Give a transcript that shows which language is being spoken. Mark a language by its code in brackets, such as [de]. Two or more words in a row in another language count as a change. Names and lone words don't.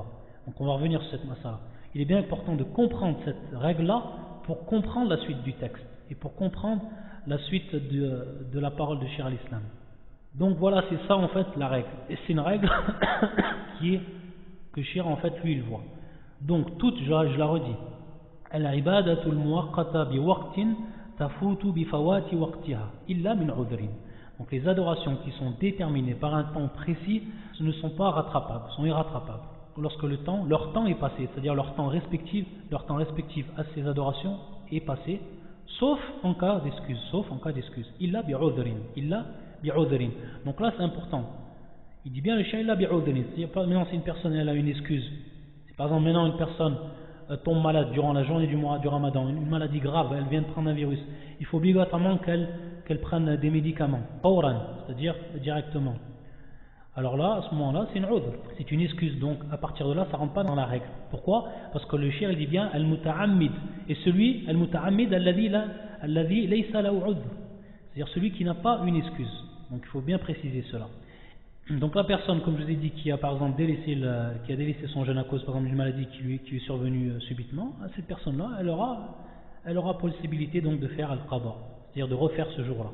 [fr] Donc on va revenir sur cette masala. Il est bien important de comprendre cette règle-là pour comprendre la suite du texte et pour comprendre la suite de la parole de Cheikh al-Islam. Donc voilà, c'est ça en fait la règle. Et c'est une règle que Cheikh en fait lui il voit. Donc toute, je la redis, [ar] العبادات المؤقتة بوقت تفوت بفوات وقتها إلا من عذر. [fr] Donc les adorations qui sont déterminées par un temps précis, ce ne sont pas rattrapables, sont irrattrapables. Lorsque leur temps est passé, c'est-à-dire leur temps respectif à ces adorations est passé, sauf en cas d'excuse. [ar] إلا بعذر. [fr] Donc là c'est important. Il dit bien le chien [ar] إلا بعذر. [fr] Maintenant si une personne elle a une excuse, si par exemple maintenant une personne tombe malade durant la journée du mois du Ramadan, une maladie grave, elle vient de prendre un virus, il faut obligatoirement qu'elle prenne des médicaments, c'est-à-dire directement. Alors là, à ce moment-là, c'est une udhr, c'est une excuse, donc à partir de là, ça ne rentre pas dans la règle. Pourquoi? Parce que le shir, il dit bien al-muta'ammid, et celui, [ar] المتعمد الذي ليس له عذر, [fr] c'est-à-dire celui qui n'a pas une excuse. Donc il faut bien préciser cela. Donc la personne, comme je vous ai dit, qui a par exemple délaissé son jeûne à cause par exemple d'une maladie qui lui est survenue subitement, cette personne-là, elle aura possibilité donc de faire al-qada, c'est-à-dire de refaire ce jour-là.